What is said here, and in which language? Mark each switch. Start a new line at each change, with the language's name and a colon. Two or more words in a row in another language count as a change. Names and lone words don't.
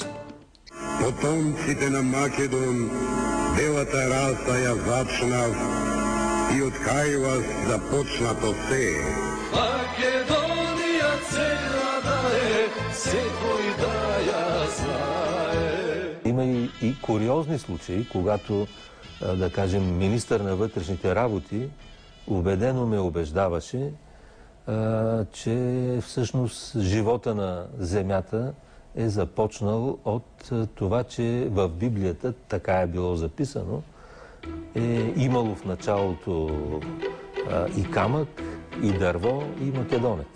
Macedonian: Потомците на Македон белата раса ја зачнав и од кај вас започнато се. Македонија цела да е, секој да ја знае.
Bulgarian: Има и куриозни случаи, когато, да кажем, министър на вътрешните работи убедено ме убеждаваше, че всъщност живота на земята е започнал от това, че в Библията, така е било записано, е имало в началото и камък, и дърво, и македонец.